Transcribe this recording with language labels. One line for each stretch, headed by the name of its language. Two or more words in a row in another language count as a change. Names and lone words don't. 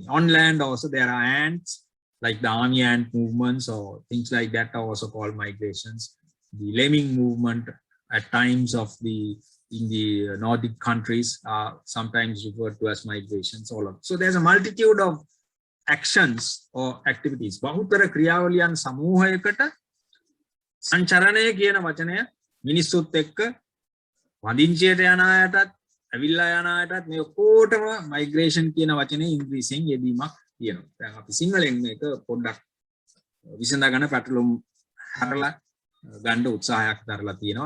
English: On land also, there are ants, like the army ant movements or things like that are also called migrations. The lemming movement at times in the Nordic countries are sometimes referred to as migrations. So there's a multitude of actions or activities.
Sinhala: බහුතර ක්‍රියාවලියන් සමූහයකට සංචරණය කියන වචනය මිනිස්සුත් එක්ක වදින්චයට යන අයටත් ඇවිල්ලා යන අයටත් මේ ඔක්කොටම මයිග්‍රේෂන් කියන වචනේ ඉංග්‍රීසියෙන් යෙදීමක් තියෙනවා. දැන් අපි සිංහලෙන් මේක පොඩ්ඩක් විසඳා ගන්න පැටලුම් හරලා ගන්න උත්සාහයක් දරලා තියෙනවා.